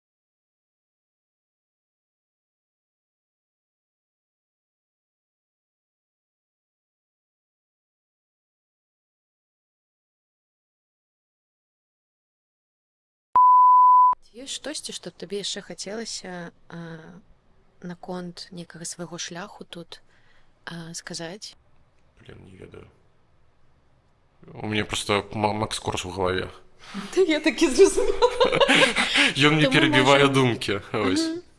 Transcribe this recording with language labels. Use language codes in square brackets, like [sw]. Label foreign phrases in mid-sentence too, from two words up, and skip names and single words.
[be] Ці ёсць штосьці, што б табе яшчэ хацелася наконт некага свайго шляху тут сказаць? Блин, не ведаю. [ru] У меня просто Макс Корж в голове. [be] Я так і зразумела. Ён мне Таму перебівае можа- думкі. Ось.